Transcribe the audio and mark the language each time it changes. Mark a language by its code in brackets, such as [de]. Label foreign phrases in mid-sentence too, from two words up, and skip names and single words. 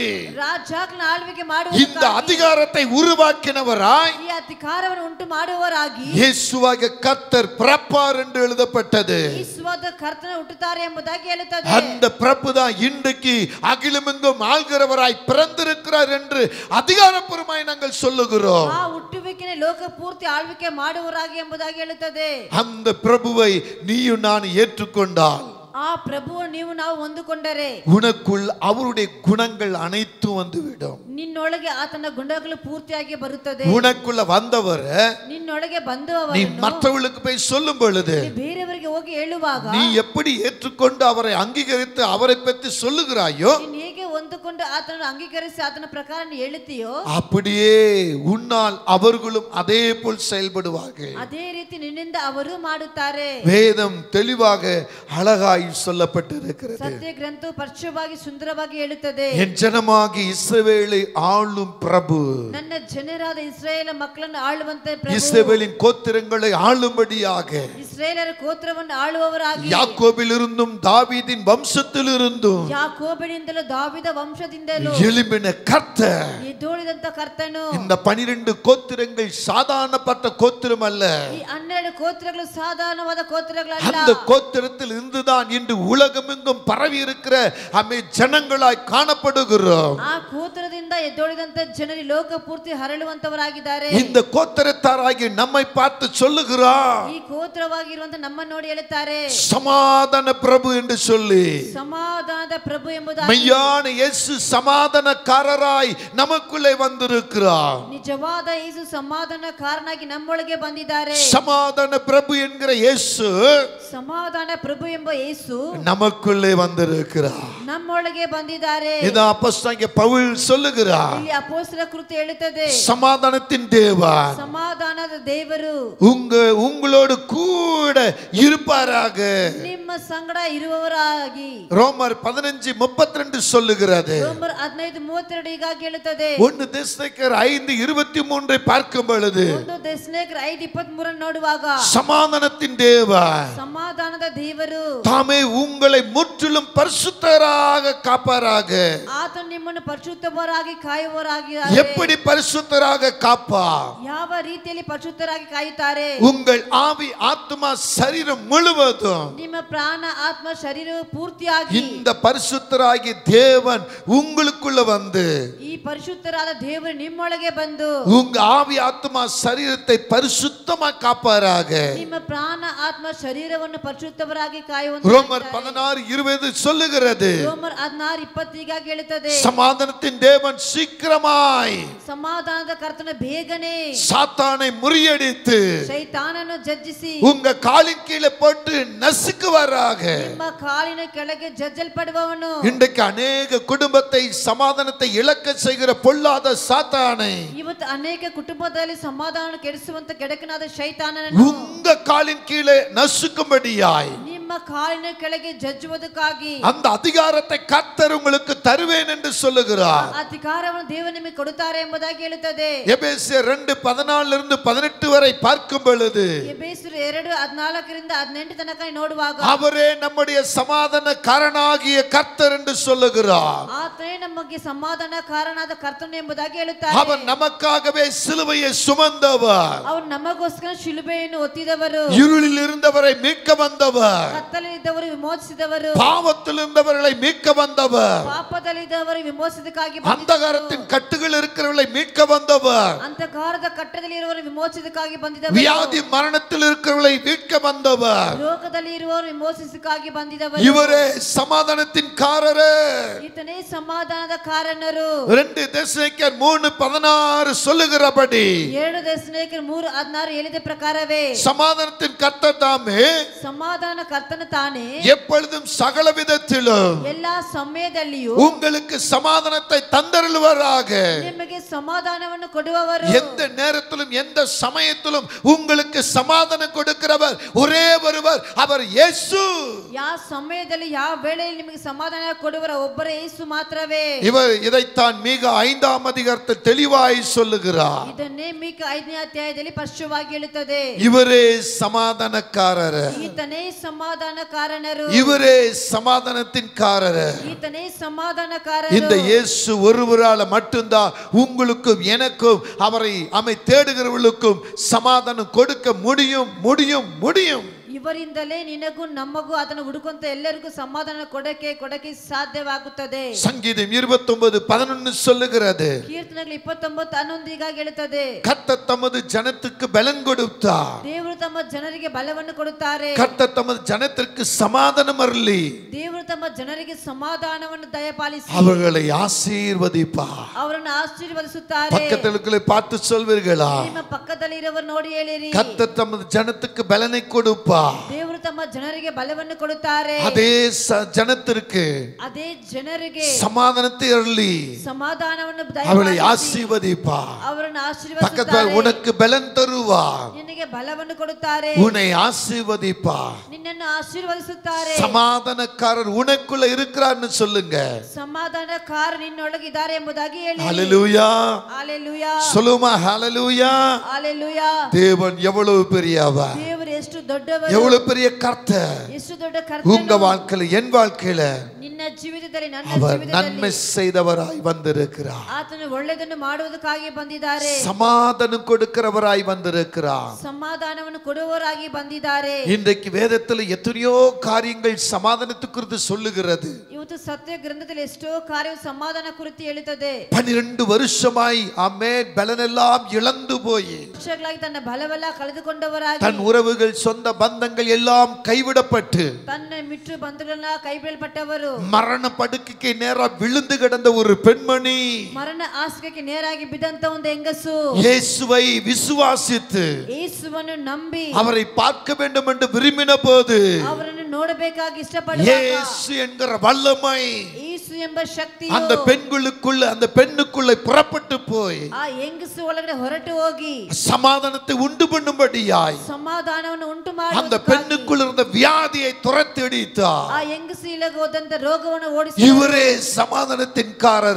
[kn] ರಾಜ್ಯಗಳ ಆಳ್ವಿಕೆ ಮಾಡುವ [ta] இந்த அதிகாரத்தை உருவாக்கினவராய் [kn] ಈ ಅಧಿಕಾರವನ್ನು ಉಂಟು ಮಾಡುವವರಾಗಿ [ta] இயேசுவாகிய கர்த்தர் பிறப்பார் என்று எழுதப்பட்டது. [kn] ಯೇಸುವಾದ ಕರ್ತನ ಹುಟ್ಟುತ್ತಾರೆ ಎಂಬುದಾಗಿ ಹೇಳುತ್ತದೆ. [ta] அந்த பிரபு தான் இன்றைக்கு அகிலமெங்கும் ஆள்கிறவராய் பிறந்திருக்கிறார் என்று அதிகாரப்பூர்வமாய் நாங்கள் சொல்லுகிறோம். [kn] ಆ ಹುಟ್ಟುವಿಕೆನೇ ಲೋಕ ಪೂರ್ತಿ ಆಳ್ವಿಕೆ ಮಾಡುವವರಾಗಿ ಎಂಬುದಾಗಿ ಹೇಳುತ್ತದೆ. [ta] அந்த பிரபுவை நீயும் நான் ஏற்றுக்கொண்டால், [kn] ಆ ಪ್ರಭುವು ನೀವು ನಾವು ಹೊಂದಿಕೊಂಡರೆ [ta] உனக்குள் அவருடைய குணங்கள் அனைத்தும் வந்துவிடும். [kn] ನಿನ್ನೊಳಗೆ ಆತನ ಗುಣಗಳು ಪೂರ್ತಿಯಾಗಿ ಬರುತ್ತದೆ. [ta] உனக்குள்ள வந்தவர் [kn] ನಿನ್ನೊಳಗೆ [ta] நீ [kn] ಬಂದವರನ್ನು [ta] மற்றவர்களுக்கு போய் சொல்லும் பொழுது, [kn] ನೀ ಬೇರೆಯವರಿಗೆ ಹೋಗಿ ಹೇಳುವಾಗ, [ta] நீ எப்படி ஏற்றுக்கொண்டு அவரை அங்கீகரித்து அவரை பற்றி சொல்லுகிறாயோ, [kn] ನೀನು ಹೇಗೆ ಹೊಂದಿಕೊಂಡು ಆತನನ್ನು ಅಂಗೀಕರಿಸಿ ಆತನ ಪ್ರಕಾರ ನೀ ಹೇಳುತ್ತೀಯೋ, [ta] அப்படியே உன்னால் அவர்களும் அதே போல் செயல்படுவார்கள். [kn] ಅದೇ ರೀತಿ ನಿನ್ನಿಂದ ಅವರು ಮಾಡುತ್ತಾರೆ. [ta] வேதம் தெளிவாக அழகாய் சொல்லப்பட்டிருக்கிறது. [kn] ಸತ್ಯ ಗ್ರಂಥವು ಪರಿಶುದ್ಧವಾಗಿ ಸುಂದರವಾಗಿ ಹೇಳುತ್ತದೆ. [ta] என் ஜனமாகி இஸ்ரவேலை ஆளும் பிரபு, [kn] ನನ್ನ ಜನರಾದ ಇಸ್ರಾಯೇಲ ಮಕ್ಕಳನ್ನು ಆಳುವಂತೆ ಪ್ರಭು, [ta] இஸ்ரவேலின் கோத்திரங்களை ஆளும்படியாக [kn] ಇಸ್ರಾಯೇಲರ ಗೋತ್ರವನ್ನು ಆಳುವವರಾಗಿ, [ta] யாக்கோபிலிருந்தும் தாவீதின் வம்சத்திலிருந்தும் [kn] ಯಾಕೋಬನಿಂದಲೂ ದಾವೀದ ವಂಶ ವಂಶದಿಂದಲೂ [ta] எழும்பின கர்த்தர். [kn] ಎದ್ದೋಳಿದಂತ ಕರ್ತನು. [ta] இந்த 12 கோத்திரங்கள் சாதாரணப்பட்ட கோத்திரம் அல்ல. [kn] ಈ 12 ಗೋತ್ರಗಳು ಸಾಧಾರಣವಾದ ಗೋತ್ರಗಳಲ್ಲ. [ta] அந்த கோத்திரத்தில் இருந்துதான் இன்று உலகமெங்கும் பரவி இருக்கிற அமே ஜனங்களாய் காணப்படுகிறோம். [kn] ಆ ಗೋತ್ರದಿಂದ ಎದ್ದೋಳಿದಂತ ಜನರು ಲೋಕ ಪೂರ್ತಿ ಹರಳುವಂತವರಾಗಿದ್ದಾರೆ. [ta] இந்த கோத்திரத்தாராகி நம்மை பார்த்து சொல்லுகிறார், [kn] ಈ ಗೋತ್ರವಾಗಿರುವಂತ ನಮ್ಮನ್ನು ನೋಡಿ ಹೇಳುತ್ತಾರೆ, [ta] சமாதான பிரபு என்று சொல்லி. [kn] ಸಮಾಧಾನದ ಪ್ರಭು ಎಂಬುದಾಗಿ. [ta] மெய்யான இயேசு சமாதானக்காரராய் நமக்குள்ளே வந்திருக்கிறார். [kn] ನಿಜವಾದ ಯೇಸು ಸಮಾಧಾನಕಾರನಾಗಿ ನಮ್ಮೊಳಗೆ ಬಂದಿದ್ದಾರೆ. [ta] சமாதான பிரபு என்கிற இயேசு, [kn] ಸಮಾಧಾನ ಪ್ರಭು ಎಂಬ ಯೇಸು [ta] நமக்குள்ளே வந்திருக்கிறார். [kn] ನಮ್ಮೊಳಗೆ ಬಂದಿದ್ದಾರೆ. [ta] இத அப்போஸ்தலனாகிய பவுல் சொல்லுகிறார். [kn] ಇಲ್ಲಿ ಅಪೊಸ್ತಲ ಕೃತ್ಯ ಹೇಳುತ್ತದೆ, [ta] சமாதானத்தின் தேவன் [kn] ಸಮಾಧಾನದ ದೇವರು [ta] உங்களோடு கூட இருப்பாராக. [kn] ನಿಮ್ಮ ಸಂಗಡ ಇರುವವರಾಗಿ. [ta] ரோமர் 15:32 சொல்லுகிறது. [kn] ರೋಮರ್ 15:32 ಹೀಗಾಗಿ ಹೇಳುತ್ತದೆ. [ta] 1 தெசலோனிக்கேயர் 5:23 பார்க்கும் பொழுது [kn] 1 தெசಲೋನಿಕೇಯர் 5:23 ನೋಡುವಾಗ [ta] சமாதானத்தின் தேவன் [kn] ಸಮಾಧಾನದ ದೇವರು [ta] தாமே உங்களை முற்றிலும் பரிசுத்தராக காப்பாராக. [kn] ಆತನು ನಿಮ್ಮನ್ನು ಪರಿಶುದ್ಧರಾಗಿ ಕಾಯುವವರಾಗಿದ್ದಾರೆ. [ta] எப்படி பரிசுத்தராக காப்பா? [kn] ಯಾವ ರೀತಿಯಲ್ಲಿ ಪರಿಶುದ್ಧರಾಗಿ ಕಾಯುತ್ತಾರೆ? [ta] உங்கள் ஆவி ஆத்மா சரீரம் முழுவதும் [kn] ನಿಮ್ಮ ಪ್ರಾಣ ಆತ್ಮ ಶರೀರವು ಪೂರ್ತಿಯಾಗಿ [ta] இந்த பரிசுத்தராகிய தேவன் உங்களுக்குள்ள வந்து [kn] ಈ ಪರಿಶುದ್ಧರಾದ ದೇವರು ನಿಮ್ಮೊಳಗೆ ಬಂದು [ta] உங்க ஆவி ஆத்மா சரீரத்தை பரிசுத்தமா காப்பாராக. [kn] ನಿಮ್ಮ ಪ್ರಾಣ ಆತ್ಮ ಶರೀರವನ್ನು ಪರಿಶುದ್ಧರಾಗಿ [ta] ரோமர் [kn] ಕಾಯುವಂತೆ. [ta] 16:20 சொல்லுகிறது, [kn] ರೋಮರ್ 16:20 ಹೀಗಾಗಿ ಹೇಳುತ್ತದೆ, [ta] சமாதானத்தின் தேவன் சீக்கிரமாய் [kn] ಸಮಾಧಾನದ ಕರ್ತನ ಬೇಗನೆ [ta] சாத்தானை முறியடித்து [kn] ಶೈತಾನನ್ನು ಜಜ್ಜಿಸಿ [ta] உங்க காலின் கீழே போட்டு நசுக்குவாராக. [kn] ನಿಮ್ಮ ಕಾಲಿನ ಕೆಳಗೆ ಜಜ್ಜಲ್ಪಡುವವನು. [ta] இன்றைக்கு அநேக குடும்பத்தை சமாதானத்தை இழக்க செய்கிற பொல்லாத சாத்தானை [kn] ಇವತ್ತು ಅನೇಕ ಕುಟುಂಬದಲ್ಲಿ ಸಮಾಧಾನ ಕೆಡಿಸುವಂತ ಕೆಡಕನಾದ ಶೈತಾನನನ್ನು [ta] உங்க காலின் கீழே நசுக்கும்படியாய் [kn] ನಿಮ್ಮ ಕಾಲಿನ ಕೆಳಗೆ ಜಜ್ಜುವುದಕ್ಕಾಗಿ [ta] அந்த அதிகாரத்தை கர்த்தர் உங்களுக்கு தருவேன் என்று சொல்லுகிறார். [kn] ಅಧಿಕಾರವನ್ನು ದೇವರು ನಿಮಗೆ ಕೊಡುತ್ತಾರೆ ಎಂಬುದಾಗಿ ಹೇಳುತ್ತದೆ. [ta] எபேசியர் 2:14-18 வரை பார்க்கும் பொழுது [kn] ಎಫೆಸರು 2:14 18 ತನಕ ನೋಡುವಾಗ [ta] அவரே நம்முடைய சமாதானக்காரனாகிய கர்த்தர் என்று சொல்லுகிறார். [kn] ಆತನೇ ನಮಗೆ ಸಮಾಧಾನ ಕಾರಣಾದ ಕರ್ತನು ಎಂಬುದಾಗಿ ಹೇಳುತ್ತಾರೆ. [ta] அவர் நமக்காகவே சிலுவையை சுமந்தவர். [kn] ಅವರು ನಮಗೋಸ್ಕರ ಶಿಲುಬೆಯನ್ನು ಒತ್ತಿದವರು. [ta] இருளில் இருந்தவரை மீட்க வந்தவர். [kn] ಕತ್ತಲೆಯಿದ್ದವರು ವಿಮೋಚಿಸಿದವರು. [ta] பாவத்தில் இருந்தவர்களை மீட்க வந்தவர். [kn] ಪಾಪದಲ್ಲಿದ್ದವರು ವಿಮೋಚನಕ್ಕಾಗಿ [ta] அந்தகாரத்தின் கட்டுகள் இருக்கிறவர்களை மீட்க வந்தவர். [kn] ಅಂಧಕಾರದ ಕಟ್ಟದಲ್ಲಿ ಇರುವವರು ವಿಮೋಚನಕ್ಕಾಗಿ ಬಂದಿದವರು. [ta] வியாதி மரணத்தில் இருக்கிறவர்களை மீட்க வந்தவர். [kn] ರೋಗದಲ್ಲಿ ಇರುವವರು ವಿಮೋಚಿಸಕ್ಕಾಗಿ ಬಂದಿದವರು. [ta] இவரே சமாதானத்தின் காரரே. [kn] ಈತನೇ ಸಮಾಧಾನದ ಕಾರಣರು. [ta] 2 தெசலோனிக்கேயர் 3:16 சொல்லுகிறபடி [kn] 2 தெசலோனிಕೇಯர் 3:16 ಹೇಳಿದ ಪ್ರಕಾರವೇ [ta] சமாதானத்தின் கர்த்தர் தாமே [kn] ಸಮಾಧಾನ ಕರ್ತನ ತಾನೇ [ta] எப்பொழுதும் சகல விதத்திலும் [kn] ಎಲ್ಲಾ ಸಮಯದಲ್ಲಿಯೂ [ta] உங்களுக்கு சமாதானத்தை தந்தருளுவாராக. [kn] ನಿಮಗೆ ಸಮಾಧಾನವನ್ನು ಕೊಡುವವರು. [ta] எந்த நேரத்திலும் எந்த சமயத்திலும் உங்களுக்கு சமாதானம் கொடுக்கிறவர் ஒரே ஒருவர், அவர் இயேசு. [kn] ಯಾವ ಸಮಯದಲ್ಲಿ ಯಾವ ವೇಳೆಯಲ್ಲಿ ನಿಮಗೆ ಸಮಾಧಾನ ಕೊಡುವರ ಒಬ್ಬರೇ ಯೇಸು ಮಾತ್ರವೇ. [ta] இவர் இதைத்தான் மீக 5ஆம் அதிகாரத்தில் தெளிவாய் சொல்லுகிறார். [kn] ಇದನ್ನೇ ಮೀಕ 5ನೇ ಅಧ್ಯಾಯದಲ್ಲಿ ಸ್ಪಷ್ಟವಾಗಿ ಹೇಳುತ್ತದೆ. [ta] இவரே சமாதானக்காரர். [kn] ಈತನೇ ಸಮಾಧಾನ ಕಾರಣರು. [ta] இவரே சமாதானத்தின் காரர். [kn] ಈತನೇ ಸಮಾಧಾನ ಕಾರರು. [ta] இந்த இயேசு ஒருவரால மட்டும்தான் உங்களுக்கும் எனக்கும் அவரை தேடுகிறவர்களுக்கும் சமாதானம் கொடுக்க முடியும் முடியும் முடியும். [kn] ಇವರಿಂದಲೇ ನಿನಗೂ ನಮಗೂ ಅದನ್ನು ಹುಡುಕುವಂತ ಎಲ್ಲರಿಗೂ ಸಮಾಧಾನ ಕೊಡಕ್ಕೆ ಸಾಧ್ಯವಾಗುತ್ತದೆ. [ta] சங்கீதம் 29:11 சொல்லுகிறது, [kn] ಕೀರ್ತನೆಗಳು 29:11 ಹೀಗಾಗಿ ಹೇಳುತ್ತದೆ, [ta] கர்த்தர் தமது ஜனத்துக்கு பலன் கொடுத்தார். [kn] ದೇವರು ತಮ್ಮ ಜನರಿಗೆ ಬಲವನ್ನು ಕೊಡುತ್ತಾರೆ. [ta] கர்த்தர் தமது ஜனத்திற்கு சமாதானம் அருளி [kn] ದೇವರು ತಮ್ಮ ಜನರಿಗೆ ಸಮಾಧಾನವನ್ನು ದಯಪಾಲಿಸಿ [ta] அவர்களை ஆசீர்வதிப்பார். [kn] ಅವರನ್ನು ಆಶೀರ್ವದಿಸುತ್ತಾರೆ. [ta] பக்கத்துல பார்த்து சொல்வீர்களா? [kn] ನಿಮ್ಮ ಪಕ್ಕದಲ್ಲಿ ಇರುವವರು ನೋಡಿ ಹೇಳಿರಿ, [ta] கர்த்தர் தமது ஜனத்துக்கு பலனை கொடுப்பார். [kn] ದೇವರು ತಮ್ಮ ಜನರಿಗೆ ಬಲವನ್ನು ಕೊಡುತ್ತಾರೆ. [ta] அதே ஜனத்திற்கு [kn] ಅದೇ ಜನರಿಗೆ [ta] சமாதானத்தை அருளி [kn] ಸಮಾಧಾನವನ್ನು [ta] அவளை [kn] ದಯಪಾಲಿಸಿ [ta] ஆசீர்வதிப்பார். [kn] ಅವರನ್ನು [ta] பக்கத்துல [kn] ಆಶೀರ್ವದಿಸುತ್ತಾರೆ. [ta] உனக்கு பலன் தருவார். [kn] ನಿನಗೆ ಬಲವನ್ನು ಕೊಡುತ್ತಾರೆ. [ta] உன்னை ஆசீர்வதிப்பார். [kn] ನಿನ್ನನ್ನು ಆಶೀರ್ವದಿಸುತ್ತಾರೆ. [ta] சமாதானக்காரர் உனக்குள்ள இருக்கிறார்னு சொல்லுங்க. [kn] ಸಮಾಧಾನಕಾರ ನಿನ್ನೊಳಗೆ ಇದ್ದಾರೆ ಎಂಬುದಾಗಿ ಹೇಳಿ. [ta] ஹல்லேலூயா. ஹalleluya. சொல்லுமா ஹalleluya. ஹalleluya. தேவன் எவ்வளவு பெரியவர், [kn] ದೇವರು ಎಷ್ಟು ದೊಡ್ಡವರು, [ta] எவ்வளவு பெரிய கர்த்தர் [kn] ಎಷ್ಟು ದೊಡ್ಡ [ta] உங்க [kn] ಕರ್ತನು [ta] வாழ்க்கையில என் வாழ்க்கையில [kn] ನಿನ್ನ ಜೀವಿತ ಜೀವಿತದಲ್ಲಿ ನನ್ನ [ta] அவர் நன்மை [kn] ಜೀವಿತದಲ್ಲಿ [ta] செய்தவராய் வந்திருக்கிறார். [kn] ಆತನು ಒಳ್ಳೆಯದನ್ನು ಮಾಡುವುದಕ್ಕಾಗಿ ಬಂದಿದ್ದಾರೆ. [ta] சமாதானம் கொடுக்கிறவராய் வந்திருக்கிறார். [kn] ಸಮಾಧಾನವನ್ನು ಕೊಡುವವರಾಗಿ ಬಂದಿದ್ದಾರೆ. [ta] இன்றைக்கு வேதத்தில் எத்தனையோ காரியங்கள் சமாதானத்தை குறித்து சொல்லுகிறது. [kn] ಇವತ್ತು ಸತ್ಯ ಗ್ರಂಥದಲ್ಲಿ ಎಷ್ಟೋ ಕಾರ್ಯವು ಸಮಾಧಾನ ಕುರಿತು ಹೇಳುತ್ತದೆ. [ta] 12 வருஷமாய் ஆமென் பலனெல்லாம் இழந்து போய் [kn] ವರ್ಷಗಳಾಗಿ ತನ್ನ ಬಲವೆಲ್ಲ ಕಳೆದುಕೊಂಡವರಾಗಿ [ta] தன் உறவுகள் சொந்த பந்தங்கள் எல்லாம் கைவிடப்பட்டு [kn] ತನ್ನ ಮಿಟ್ರು ಬಂಧುಗಳನ್ನ ಕೈಬಿಡಲ್ಪಟ್ಟವರು [ta] மரண படுக்கைக்கு நேரா விழுந்து கிடந்த ஒரு பெண்மணி [kn] ಮರಣ ಹಾಸಿಗೆಗೆ ನೇರಾಗಿ ಬಿದ್ದಂತ ಒಂದು ಹೆಂಗಸು [ta] இயேசுவை விசுவாசித்து [kn] ಯೇಸುವನ್ನು ನಂಬಿ [ta] அவரை பார்க்க வேண்டும் என்று விரும்பின போது [kn] ಅವರನ್ನು ನೋಡಬೇಕಾಗಿ ಇಷ್ಟಪಡುವಾಗ [ta] இயேசு என்கிற வல்லமை [kn] ಯೇಸು ಎಂಬ ಶಕ್ತಿಯು [ta] அந்த பெண்ணுக்குள்ள புறப்பட்டு போய் [kn] ಆ ಹೆಂಗಸು ಒಳಗಡೆ ಹೊರಟು ಹೋಗಿ [ta] சமாதானத்தை உண்டு பண்ணும்படியாய் [kn] ಸಮಾಧಾನವನ್ನು ಉಂಟು [ta] அந்த [kn] ಮಾಡಿ [ta] பெண்ணுக்குள் இருந்த வியாதியை துரத்தடித்தார். [kn] ಆ ಹೆಂಗಸಿಗೆ ಹೋದಂತ ರೋಗವನ್ನು ಓಡಿಸಿ [ta] இவரே சமாதானத்தின்காரர்.